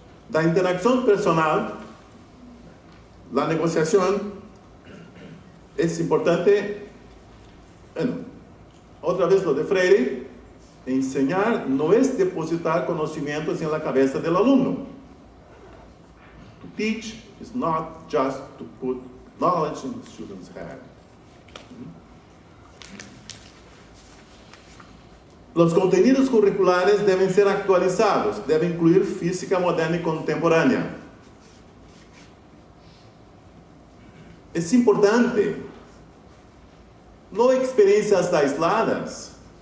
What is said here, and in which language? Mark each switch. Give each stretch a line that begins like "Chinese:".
Spanish: La interacción personal, la negociación, es importante. Bueno, otra vez lo de Freire. Enseñar no es depositar conocimientos en la cabeza del alumno.
English: To teach is not just to put knowledge in the student's head.
Spanish: Los contenidos curriculares deben ser actualizados, deben incluir física moderna y contemporánea. Es importante, no experiencias aisladas.